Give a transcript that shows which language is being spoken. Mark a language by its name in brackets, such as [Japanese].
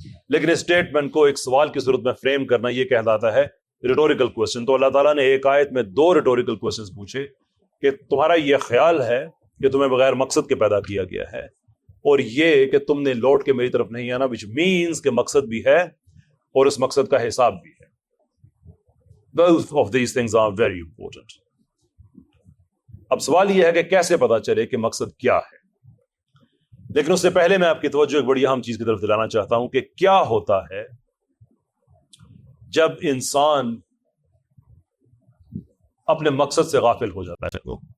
[Urdu] لیکن اسٹیٹمنٹ کو ایک سوال کی صورت میں فریم کرنا یہ کہلاتا ہے ریٹوریکل کوسچن. تو اللہ تعالیٰ نے ایک آیت میں 2 ریٹوریکل کوسچنز پوچھے کہ تمہارا یہ خیال ہے کہ تمہیں بغیر مقصد کے پیدا کیا گیا ہے، اور یہ کہ تم نے لوٹ کے میری طرف نہیں آنا، [English] which means [Urdu] کہ مقصد بھی ہے اور اس مقصد کا حساب بھی ہے. [English] Both of these things are very important. [Urdu] اب سوال یہ ہے کہ کیسے پتا چلے کہ مقصد کیا ہے. لیکن اس سے پہلے میں آپ کی توجہ ایک بڑی اہم چیز کی طرف دلانا چاہتا ہوں کہ کیا ہوتا ہے جب انسان اپنے مقصد سے غافل ہو جاتا ہے.